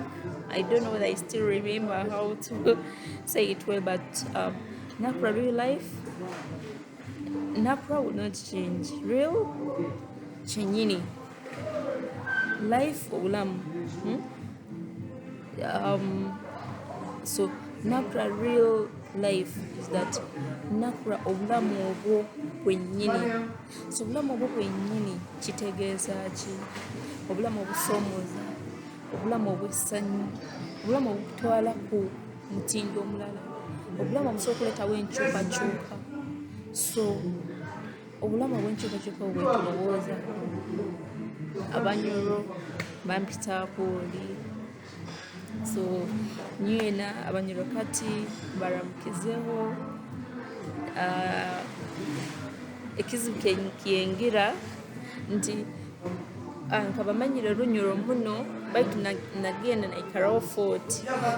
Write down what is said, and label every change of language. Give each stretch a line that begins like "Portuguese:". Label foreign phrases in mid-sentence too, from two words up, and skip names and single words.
English: I don't know whether I still remember how to say it well, but NAKRA Real Life, NAKRA will not change.
Ganda: Real, chenyini. Life, obulamu.
English: So NAKRA Real Life is that NAKRA
Ganda: obulamu obwo bwennyini. So obulamu obwo bwennyini kitegeeza ki? Obulamu obusoomooza, obulamu obw'essanyu, obulamu obutwala ku mutindo omulala, obulamu obusobola okuleetawo enkyukakyuka. So obulamu obw'enkyukakyuka bwe tulowooza,
Nyoro: Abanyoro bampitaako oli. So nywena Abanyoro kati baramukizeho. Ekizibu kyengira nti nkabamanyire Runyoro muno baitu nagenda naikarawo 40.